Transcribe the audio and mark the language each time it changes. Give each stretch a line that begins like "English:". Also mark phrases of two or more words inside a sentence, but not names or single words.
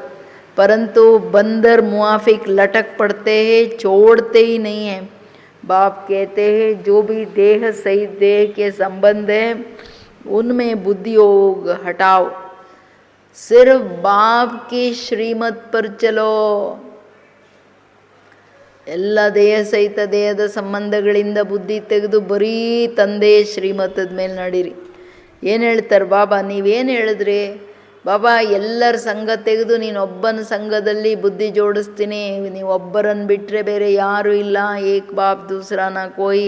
Hindi: परंतु बंदर मुआफिक लटक पड़ते हैं, छोड़ते ही नहीं हैं। बाप कहते हैं जो भी देह सहित देह के संबंध है उनमें बुद्धि योग हटाओ, सिर्फ बाप की श्रीमत पर चलो।
Kannada: ಎಲ್ಲ ದೇಹ ಸಹಿತ ದೇಹದ ಸಂಬಂಧಗಳಿಂದ ಬುದ್ಧಿ ತೆಗೆದು ಬರೀ ತಂದೆ ಶ್ರೀಮತದ ಮೇಲೆ ನಡೀರಿ. ಏನು ಹೇಳ್ತಾರೆ ಬಾಬಾ? ನೀವೇನು ಹೇಳಿದ್ರಿ ಬಾಬಾ? ಎಲ್ಲರ ಸಂಘ ತೆಗೆದು ನೀನೊಬ್ಬನ ಸಂಘದಲ್ಲಿ ಬುದ್ಧಿ ಜೋಡಿಸ್ತೀನಿ, ನೀವು ಒಬ್ಬರನ್ನು ಬಿಟ್ಟರೆ ಬೇರೆ ಯಾರೂ ಇಲ್ಲ,
Hindi: एक बाप दूसरा न कोई.